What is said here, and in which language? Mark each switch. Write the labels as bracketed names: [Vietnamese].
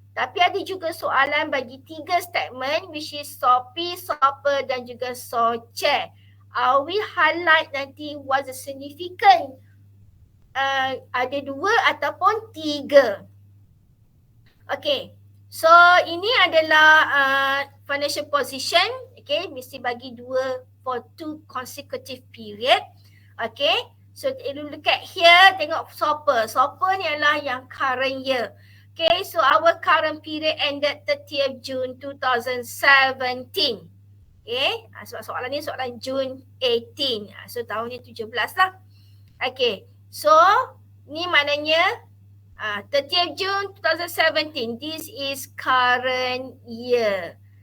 [Malay] Tapi ada juga soalan bagi tiga statement [English] which is [Malay] SOPI, SOPER dan juga SOCHE. [English] We highlight [Malay] nanti [English] what's the significant [Malay] ada dua ataupun tiga. Okay, so ini adalah financial position. Okay, mesti bagi dua for 2 consecutive period. [English] Okay, so look at here, tengok SOPER. [Malay] SOPER ni adalah yang current year. [English] Okay, so our current period ended 30th June 2017. [Malay] Okay, sebab soalan ni soalan June 18. So tahun ni 17 lah. [English] Okay, so [Malay] ni maknanya [English] 30th June 2017, this is current year.